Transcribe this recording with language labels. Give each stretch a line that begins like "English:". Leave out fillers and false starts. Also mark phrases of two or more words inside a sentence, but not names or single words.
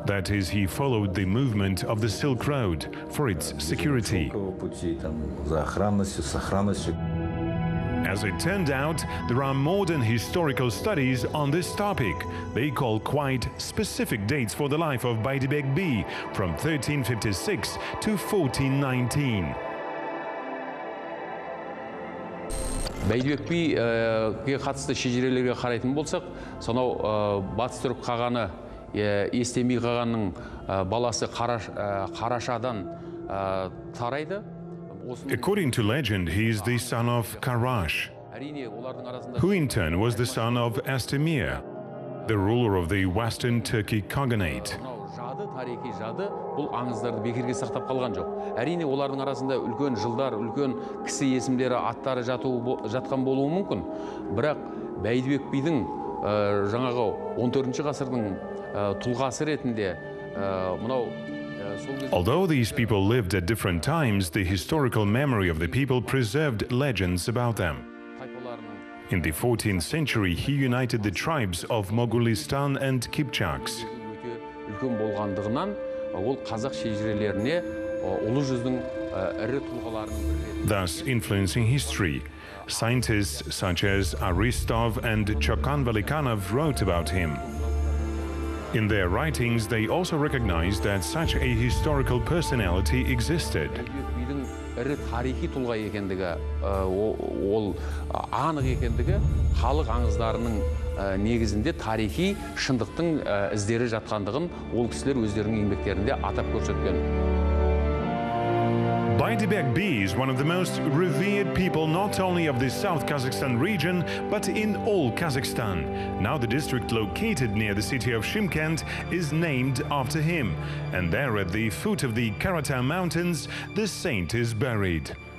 English: That is, he followed the movement of the Silk Road for its security. As it turned out, there are modern historical studies on this topic. They call quite specific dates for the life of Baydibek B from 1356 to 1419.
Kazakh: Бәйдібек биге қатысты шежірелерге қарайтын болсақ, сонау батыс түрік қағаны естемей қағанның баласы Қарашадан тарайды.
English: According to legend, he is the son of Karash, who in turn was the son of Astemir, the ruler of the Western Turkey Khaganate.
Kazakh: Тарихи жады бұл аңыздарды бекерге сақтап қалған жоқ. Әрине олардың арасында үлкен жылдар, үлкен кісі есімдері, аттары жатқан болуы мүмкін. Бірақ Бәйдібек бидің жаңағы 14-ші ғасырдың тұлғасы ретінде мынау
English: Although these people lived at different times, the historical memory of the people preserved legends about them. In the 14th century, he united the tribes of Mogolistan and Kipchaks.
Kazakh: үлкен болғандығынан ол қазақ шежірелеріне ұлы жүздің ірі тұлғаларының бірі.
English: Thus influencing history. Scientists such as Aristov and Chokan Velikanov wrote about him. In their writings, they also recognized that such a historical personality existed.
Kazakh: ірі тарихи тұлға екендігі, ол анық екендігі халық аңыздарының негізінде тарихи шындықтың іздері жатқандығын ол кісілер өздерінің еңбектерінде атап көрсеткен.
English: Baydibek B is one of the most revered people not only of the South Kazakhstan region, but in all Kazakhstan. Now the district located near the city of Shymkent is named after him, and there at the foot of the Karatau Mountains, the saint is buried.